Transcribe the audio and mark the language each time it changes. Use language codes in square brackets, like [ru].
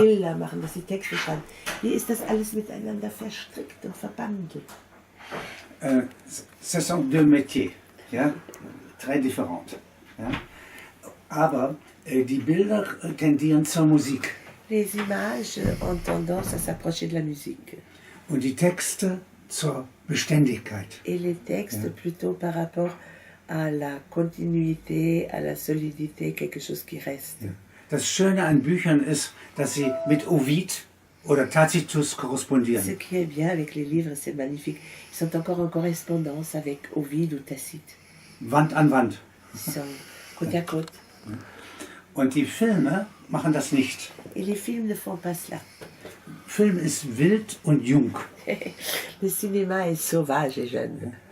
[de] Bilder machen, dass sie Texte schreiben. Wie ist das alles miteinander verstrickt und verbandelt? [fr] Ce sont deux métiers, ja? Très différents. Ja? [de] Aber die Bilder tendieren zur Musik [fr] Les images ont tendance à s'approcher de la musique [de] und die Texte zur Beständigkeit. [fr] et les textes [de] Ja. [fr] plutôt par rapport à la continuité, à la solidité, quelque chose qui reste. [de] Ja. Das Schöne an Büchern ist, dass sie mit Ovid oder Tacitus [fr] Ce [de] korrespondieren. [fr] qui est bien avec les livres, c'est magnifique. Ils sont encore en correspondance avec Ovide ou Tacite. [de] Wand an Wand. [fr] Ils sont côte à côte. [de] Und die Filme machen das nicht. [fr] Et les films ne font pas cela. [de] Film ist wild und jung. [fr] Le cinéma est sauvage et jeune.